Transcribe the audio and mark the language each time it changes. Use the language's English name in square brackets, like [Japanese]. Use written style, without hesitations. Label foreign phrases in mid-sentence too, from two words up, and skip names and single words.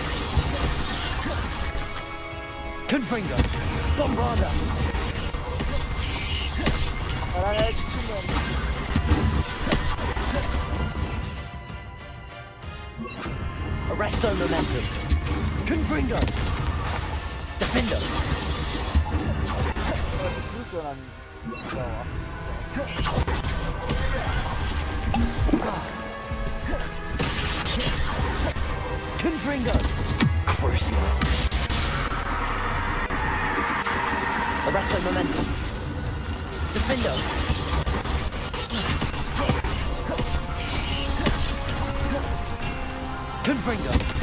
[Latin] Confringo! Bombarda! Arresto momentum! Confringo! Defender! [Polish] Wrócę na nim. Działa. [Latin] Confringo! Crucio! Arresto momentum! Defender! Confringo!